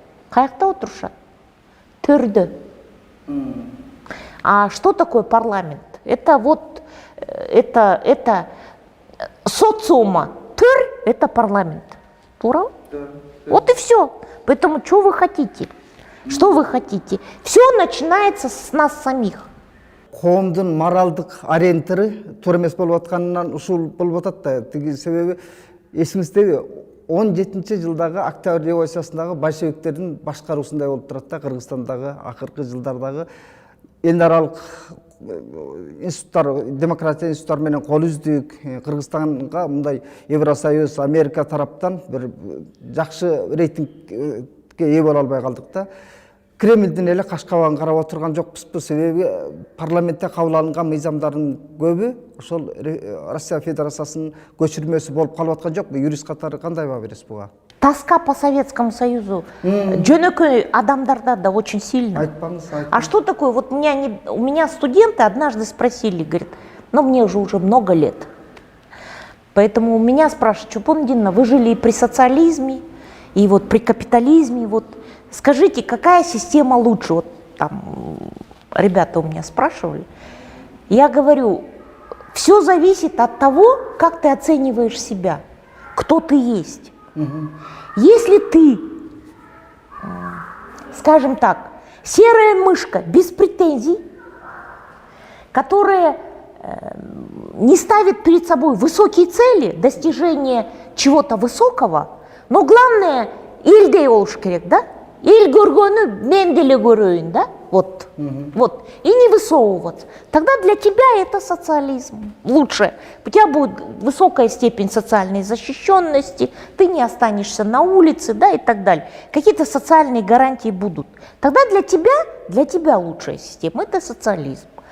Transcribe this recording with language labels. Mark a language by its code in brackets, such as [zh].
[kk] Каяқта отыруша? Төрді. [ru] А что такое парламент? Это вот, это социума. Төр – это парламент. Тура? Да. Вот и все. Поэтому что вы хотите? Что вы хотите? Все начинается с нас самих. [ky] Коомдун моралдык ориентиры туура эмес болуп атканынан ушул болуп атат да. Тиги себеби эсиңиздеби 17-жылдагы Октябрь революциясындагы большевиктердин башкаруусундай болуп турат да Кыргызстандагы акыркы жылдардагы эл аралык институттар, демократия институттары менен кол үздүк. Кыргызстанга мындай Евросоюз, Америка тараптан бир жакшы рейтингге ээ боло албай калдык да. Кремлдин эле каш кабагын карап отурган жокпузбу, себеби парламентте кабыл алынган мыйзамдардын көбү ошол Россия Федерациясынын көчүрмөсү болуп калып аткан жокпу? Юрист катары кандай баа бересиз буга? [ru] Тоска по Советскому Союзу. [ky] Жөнөкөй адамдарда да [ru] очень сильно. А что такое? Вот у меня студенты однажды спросили, говорят, ну мне уже много лет. Поэтому у меня спрашивают, Чупондина, вы жили и при социализме, и вот при капитализме, вот скажите, какая система лучше? Вот там ребята у меня спрашивали. Я говорю, все зависит от того, как ты оцениваешь себя, кто ты есть. Если ты, скажем так, серая мышка без претензий, которая не ставит перед собой высокие цели, достижения чего-то высокого, но главное, [ky] илдей болуш керек, [ru] да? [kk] ел көргені мен деле көрейін, да? [ru] Вот. И не высовываться. Тогда для тебя это социализм лучше. У тебя будет высокая степень социальной защищенности, ты не останешься на улице, да, и так далее. Какие-то социальные гарантии будут. Тогда для тебя лучшая система – это социализм.